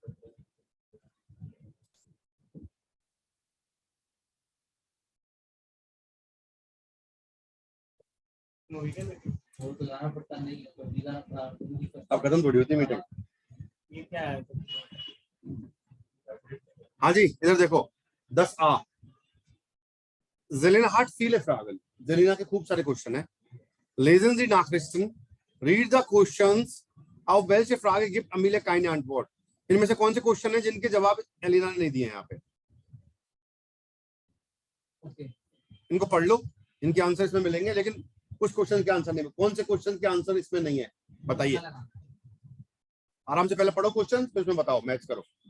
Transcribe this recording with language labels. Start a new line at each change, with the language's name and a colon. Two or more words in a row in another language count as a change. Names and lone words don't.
Hindi: वो तो जाना पड़ता नहीं है, तो नहीं जाना पड़ता। अब खत्म थोड़ी होती मीटिंग। ये क्या है? हाँ जी इधर देखो 10a
German: Zelina hat viele Fragen.
Hindi: Zelina के खूब सारे क्वेश्चन है।
German: Lesen Sie Nachrichten,
English: read the questions.
German: Auf welche Frage gibt Amelia keine Antwort?
Hindi: इनमें से कौन से क्वेश्चन है जिनके जवाब एलिना ने नहीं दिए हैं यहाँ पे? ओके इनको पढ़ लो, इनके आंसर इसमें मिलेंगे, लेकिन कुछ क्वेश्चन के आंसर नहीं। कौन से क्वेश्चन के आंसर इसमें नहीं है बताइए। आराम से पहले पढ़ो क्वेश्चन, फिर इसमें बताओ, मैच करो।